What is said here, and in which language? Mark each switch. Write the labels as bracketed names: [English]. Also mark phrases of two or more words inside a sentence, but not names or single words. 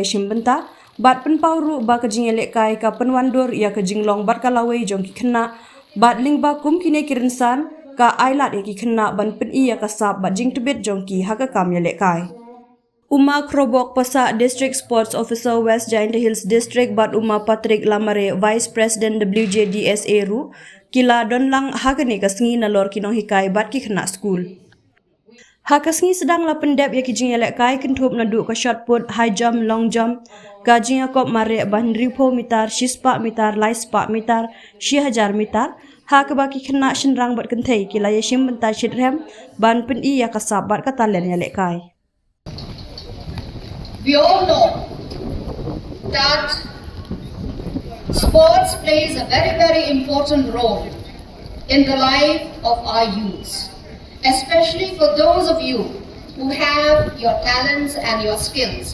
[Khasi] iashimbynta bat penpauru ba ka jingelek kai ka penwandur ya ka jinglong bat kalawai jong ki khynnah bat lingba kum kine kirinsan ka ailat ki khynnah ban pen iya ka sap bat jing tebet jong ki haka kam yelek kai Uma Krobok Pasa [English] District Sports Officer [Khasi] West Jaintia Hills District Bat Uma Patrick Lamare [English] Vice President [Khasi] WJDSA Ru Kila Donlang Hakani Kasngi Nalor Kinong Hikai Bat Ki Khynnah School. Hakasngi sedang la pendep ya kijing elek kai kentup nadu ka [English] shot put high jump long jump [Khasi] kajing akop mare ban ripo mitar shispa mitar laispa mitar 1000 mitar ha ka baki khynnah shenrang bat kenthei kila iashimbynta shitrem ban pen I ya kasap bat katalen elek kai. [English] We all know that sports plays a very important role in the life of our youths, especially for those of you who have your talents and your skills.